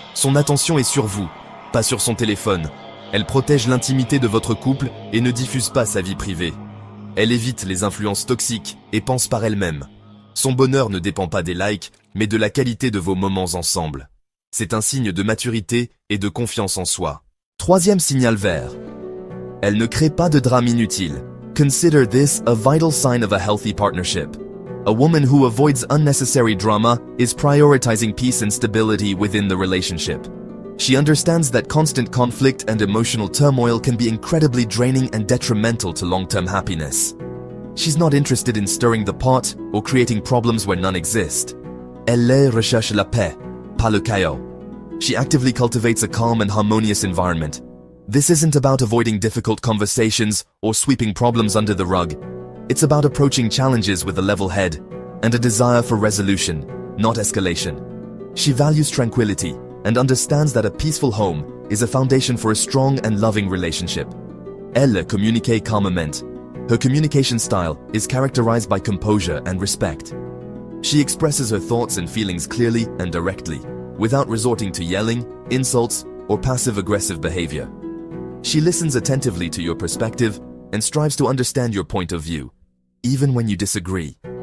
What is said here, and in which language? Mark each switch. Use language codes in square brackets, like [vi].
[fr] Son attention est sur vous, pas sur son téléphone. Elle protège l'intimité de votre couple et ne diffuse pas sa vie privée. Elle évite les influences toxiques et pense par elle-même. Son bonheur ne dépend pas des likes, mais de la qualité de vos moments ensemble. C'est un signe de maturité et de confiance en soi. Troisième signal vert. Elle ne crée pas de drame inutile. [en] Consider this a vital sign of a healthy partnership. A woman who avoids unnecessary drama is prioritizing peace and stability within the relationship. She understands that constant conflict and emotional turmoil can be incredibly draining and detrimental to long-term happiness. She's not interested in stirring the pot or creating problems where none exist. [fr] Elle recherche la paix, pas le chaos. [en] She actively cultivates a calm and harmonious environment. This isn't about avoiding difficult conversations or sweeping problems under the rug. It's about approaching challenges with a level head and a desire for resolution, not escalation. She values tranquility and understands that a peaceful home is a foundation for a strong and loving relationship. [fr] Elle communique calmement. [en] Her communication style is characterized by composure and respect. She expresses her thoughts and feelings clearly and directly, without resorting to yelling, insults, or passive-aggressive behavior. She listens attentively to your perspective and strives to understand your point of view, even when you disagree.